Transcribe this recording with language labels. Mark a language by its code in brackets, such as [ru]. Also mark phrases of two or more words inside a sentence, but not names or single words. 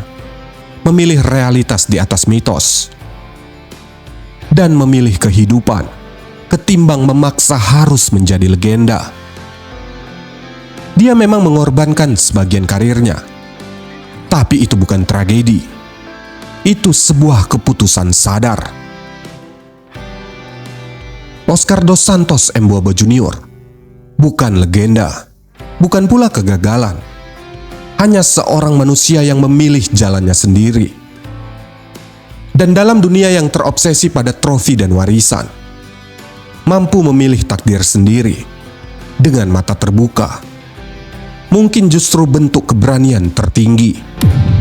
[id] Memilih realitas di atas mitos. Dan memilih kehidupan ketimbang memaksa harus menjadi legenda. Dia memang mengorbankan sebagian karirnya, tapi itu bukan tragedi. Itu sebuah keputusan sadar. Oscar dos Santos Emboaba Junior bukan legenda, bukan pula kegagalan. Hanya seorang manusia yang memilih jalannya sendiri. Dan dalam dunia yang terobsesi pada trofi dan warisan, mampu memilih takdir sendiri dengan mata terbuka, mungkin justru bentuk keberanian tertinggi.